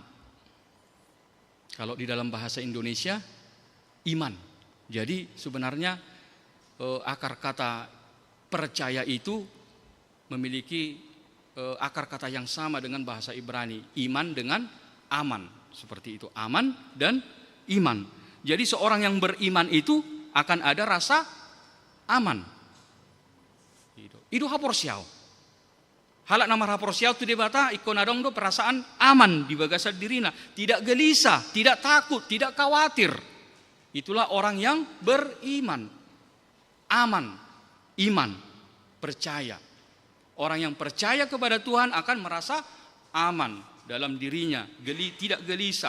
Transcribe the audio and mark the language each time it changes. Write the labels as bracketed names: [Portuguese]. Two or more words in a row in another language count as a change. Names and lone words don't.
[Indonesian] Kalau di dalam bahasa Indonesia, iman. Jadi sebenarnya akar kata percaya itu memiliki akar kata yang sama dengan bahasa Ibrani. Iman dengan aman. Seperti itu, aman dan iman. Jadi seorang yang beriman itu akan ada rasa aman. [Batak Toba] Itu haporsiau. Halak nama haporsiau tu debata ikon adong do [Indonesian] perasaan aman [Batak Toba] di bagasa dirina, [Indonesian] tidak gelisah, tidak takut, tidak khawatir. Itulah orang yang beriman. Aman, iman, percaya. Orang yang percaya kepada Tuhan akan merasa aman dalam dirinya, tidak gelisah.